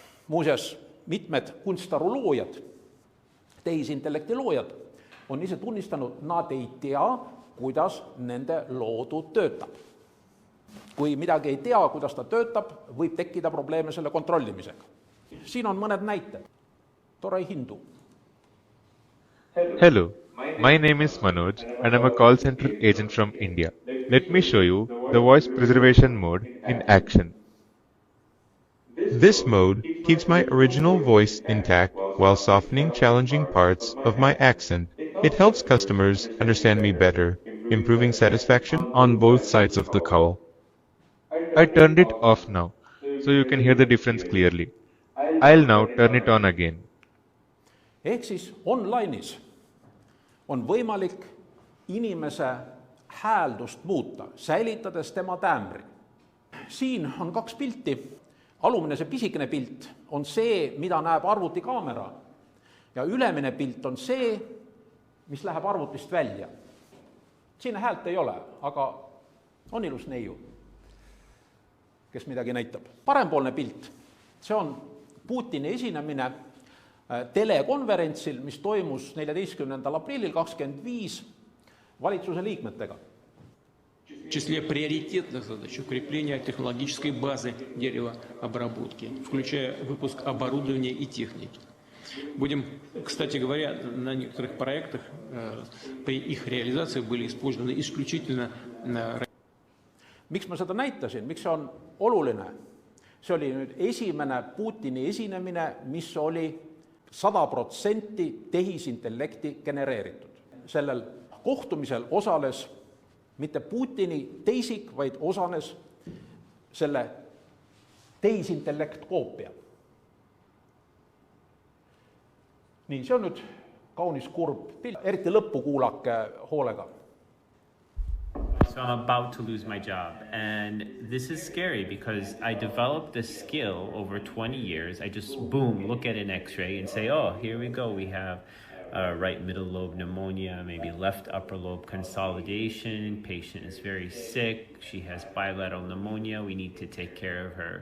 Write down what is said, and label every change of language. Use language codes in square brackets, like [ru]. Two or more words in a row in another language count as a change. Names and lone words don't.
[et] Muuseas, mitmed kunstaruloojad, tehisintellekti loojad, on ise tunnistanud, nad ei tea, kuidas nende loodu töötab. Kui midagi ei tea, kuidas ta töötab, võib tekkida probleeme selle kontrollimisega. Siin on mõned näited. Tore hindu. [en] Hello, my name is Manoj and I'm a call center agent from India. Let me show you the voice preservation mode in action. This mode keeps my original voice intact while softening challenging parts of my accent. It helps customers understand me better, improving satisfaction on both sides of the call. I turned it off now, so you can hear the difference clearly. I'll now turn it on again. [et] Ehk siis online'is on võimalik inimese hääldust muuta, säilitades tema täämbri. Siin on 2 pilti. Alumine see pisikene pilt on see, mida näeb arvutikaamera ja ülemine pilt on see, mis läheb arvutist välja. Siin häält ei ole, aga on ilus neiu, kes midagi näitab. Parempoolne pilt, see on Putini esinemine telekonverentsil, mis toimus 14. aprillil 25 valitsuse liikmetega. [ru] В числе приоритетных задач укрепления технологической базы деревообработки, включая выпуск оборудования и техники. Будем, кстати говоря, на некоторых проектах при их реализации были использованы исключительно... [et] Miks ma seda näitasin? Miks see on oluline? See oli nüüd esimene Putini esinemine, mis oli 100% tehisintellekti genereeritud. Sellel kohtumisel osales mitte Putini teisik, vaid osanes selle tehisintellekt koopia. Nii, see on nüüd kaunis kurb pilt, eriti lõppu kuulake hoolega. [en] So I'm about to lose my job, and this is scary because I developed this skill over 20 years. I just, boom, look at an x-ray and say, oh, here we go, we have right middle lobe pneumonia, maybe left upper lobe consolidation, patient is very sick, she has bilateral pneumonia, we need to take care of her.